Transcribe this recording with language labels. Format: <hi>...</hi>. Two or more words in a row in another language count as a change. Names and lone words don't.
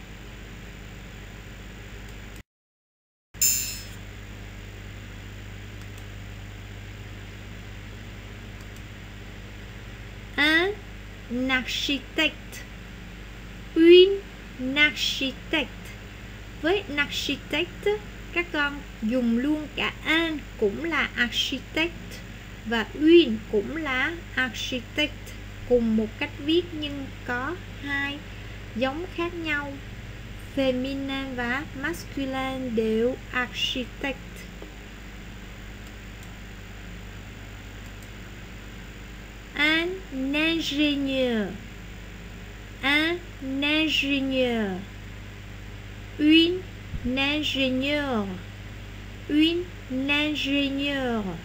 <fr>Un architecte. Une architecte.</fr> <vi>Với architecte, các con dùng luôn cả un cũng là architect và une cũng là architect, cùng một cách viết nhưng có hai giống khác nhau. Féminin và masculin đều architect.</vi> <fr>Un ingénieur. Un ingénieur. Une ingénieure. Une ingénieure.</fr>